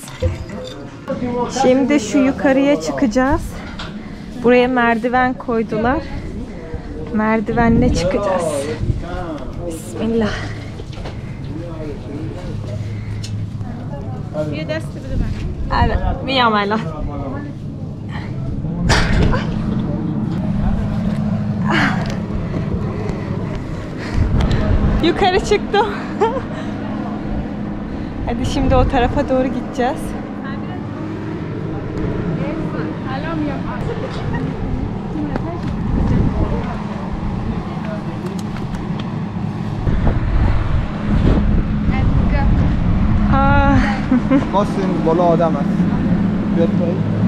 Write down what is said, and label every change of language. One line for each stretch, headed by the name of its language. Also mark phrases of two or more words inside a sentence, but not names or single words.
Turkish: Şimdi şu yukarıya çıkacağız. Buraya merdiven koydular. Merdivenle çıkacağız. Bismillah. Evet,
Persian: میام الان.
Turkish: Yukarı çıktım. Hadi şimdi o tarafa doğru gideceğiz.
Persian: خواستیم بالا آدم هست بیاد پایین